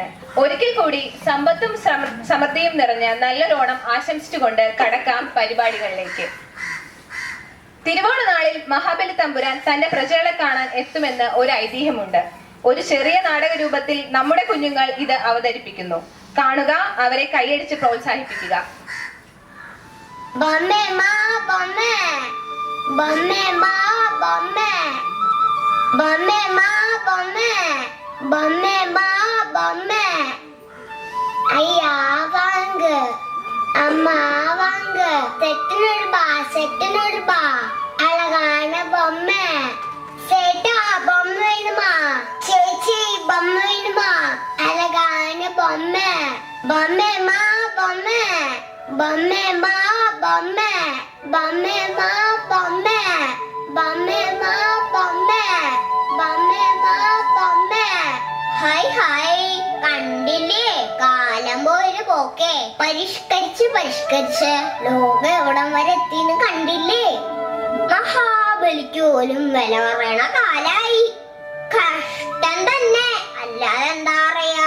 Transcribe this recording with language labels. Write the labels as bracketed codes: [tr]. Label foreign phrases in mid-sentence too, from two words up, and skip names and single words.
[ml] ഒരിക്കൽ കൂടി സമ്പത്തും സമൃദ്ധിയും നിറഞ്ഞ നല്ലൊരു ഓണം ആശംസിച്ചുകൊണ്ട് കടക്കാം പരിപാടികളിലേക്ക്. തിരുവോണ നാളിൽ മഹാബലി തമ്പുരാൻ തന്റെ പ്രജകളെ കാണാൻ എത്തുമെന്ന് ഒരു ഐതിഹ്യമുണ്ട്. ഒരു ചെറിയ നാടക രൂപത്തിൽ നമ്മുടെ കുഞ്ഞുങ്ങൾ ഇത് അവതരിപ്പിക്കുന്നു. കാണുക, അവരെ കൈയടിച്ച് പ്രോത്സാഹിപ്പിക്കുക. [ta] ஐயா வாங்க, அம்மா வாங்க, செட்டு பா அழகான பொம்மை. சேட்டா பொம்மை வேணுமா? சேச்சி பொம்மை வேணுமா? அழகான பொம்மை. பொம்மைமா பொம்மை, பொம்மைமா பொம்மை, பொம்மைமா பொம்மை, பொம்மைமா பொம்மை, பொம்மைமா பொம்மை. [ml] ഹായ് ഹായ്, കണ്ടില്ലേ? കാലം പോയൊരു പോക്കെ. പരിഷ്കരിച്ച് ലോകം എവിടം വരെ എത്തിന്ന് കണ്ടില്ലേ? മഹാബലിക്ക് പോലും വില പറയണ കാലായി. കഷ്ടം തന്നെ, അല്ലാതെ എന്താ പറയാ.